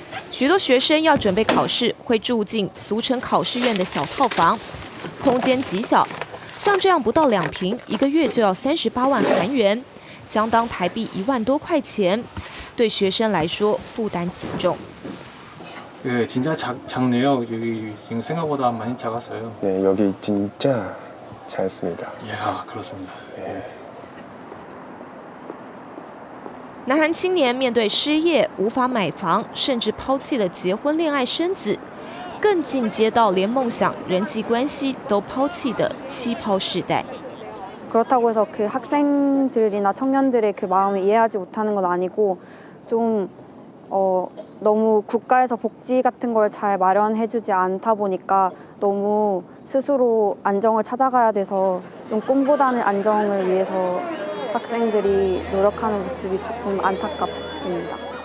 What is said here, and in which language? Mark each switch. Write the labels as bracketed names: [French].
[Chinese] 许多学生要准备考试，会住进俗称考试院的小套房，空间极小，像这样不到2坪，1个月就要38万韩元，相当台币1万多块钱，对学生来说负担极重。 [Korean] 네, 진짜 작네요. 여기 지금 생각보다 많이 작았어요. 네, 여기 진짜 작습니다. 이야, 그렇습니다. 네. [Chinese] 南韩青年面对失业、无法买房，甚至抛弃了结婚、恋爱、生子，更进阶到连梦想、人际关系都抛弃的气泡世代。 [Korean] 그렇다고 해서 그 학생들이나 청년들의 그 마음을 이해하지 못하는 건 아니고 좀 너무 국가에서 복지 같은 걸 잘 마련해주지 않다 보니까 너무 스스로 안정을 찾아가야 돼서 좀 꿈보다는 안정을 위해서 학생들이 노력하는 모습이 조금 안타깝습니다.